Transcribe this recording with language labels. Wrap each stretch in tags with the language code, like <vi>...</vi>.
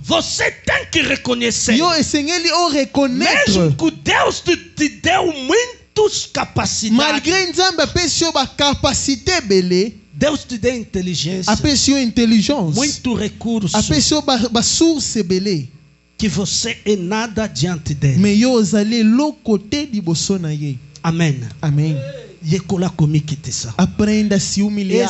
<pt>Você tem que reconhecer. Mesmo que Deus te deu muitas capacidades.</pt> <ln>Malgré Nzambe apesio ba capacité belé.</ln> <pt>Deus te deu inteligência.</pt> <ln>Apesio intelligence.</ln> <pt>Muito recurso.</pt> <ln>Apesio ba source belé.</ln> <pt>Que você é nada diante dele.</pt> <ln>Mais yo ozali lo côté di boso na ye. Amen. Amen. Yekola komikite ça.</ln> <pt>Aprenda a se humilhar.</pt>